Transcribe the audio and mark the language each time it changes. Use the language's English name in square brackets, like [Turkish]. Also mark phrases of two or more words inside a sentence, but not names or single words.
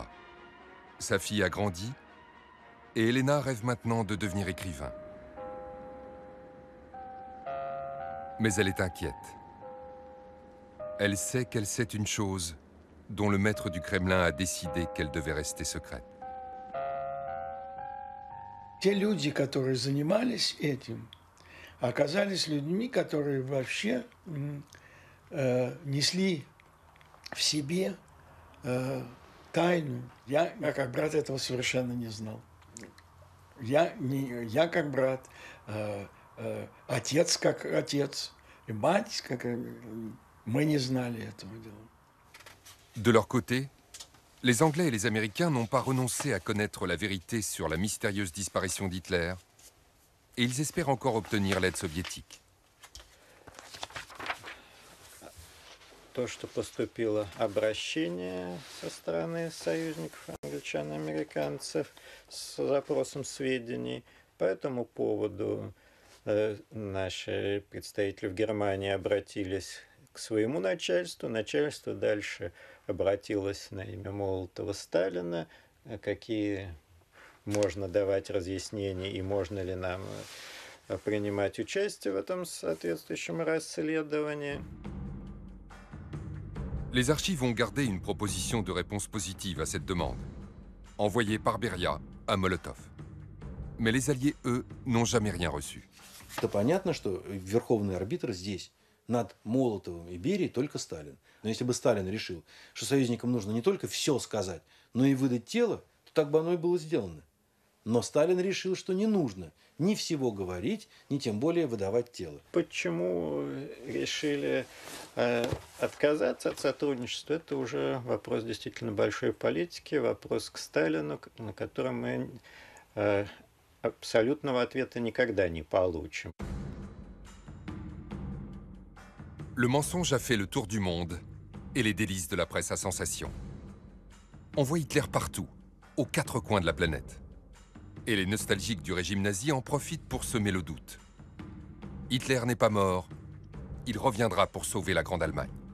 [French] Sa fille a grandi et Elena rêve maintenant de devenir écrivain. Mais elle est inquiète. Elle sait qu'elle sait une chose dont le maître du Kremlin a décidé qu'elle devait rester secrète. [Russian] Те люди, которые занимались этим, оказались людьми, которые вообще несли в себе тайну. Я как брат этого совершенно не знал. Я как брат, отец как отец, и мать как... Мы не знали этого дела. [French] De leur côté, les Anglais et les Américains n'ont pas renoncé à connaître la vérité sur la mystérieuse disparition d'Hitler, et ils espèrent encore obtenir l'aide soviétique. [Russian] То, что поступило обращение со стороны союзников, англичан и американцев, с запросом сведений. По этому поводу наши представители в Германии обратились к своему начальству. Начальство дальше обратилось на имя Молотова Сталина, какие можно давать разъяснения и можно ли нам принимать участие в этом соответствующем расследовании. [French] Les archives ont gardé une proposition de réponse positive à cette demande, envoyée par Beria à Molotov. Mais les Alliés, eux, n'ont jamais rien reçu. [Russian] Это понятно, что верховный арбитр здесь над Молотовым и Берией только Сталин. Но если бы Сталин решил, что союзникам нужно не только все сказать, но и выдать тело, то так бы оно и было сделано. Но Сталин решил, что не нужно ни всего говорить, ни тем более выдавать тело. Почему решили отказаться от сотрудничества? Это уже вопрос действительно большой политики, вопрос к Сталину, на котором мы абсолютного ответа никогда не получим. [French] Le mensonge a fait le tour du monde et les délices de la presse à sensation. On voit Hitler partout, aux 4 coins de la planète. Et les nostalgiques du régime nazi en profitent pour semer le doute. Hitler n'est pas mort, il reviendra pour sauver la Grande Allemagne.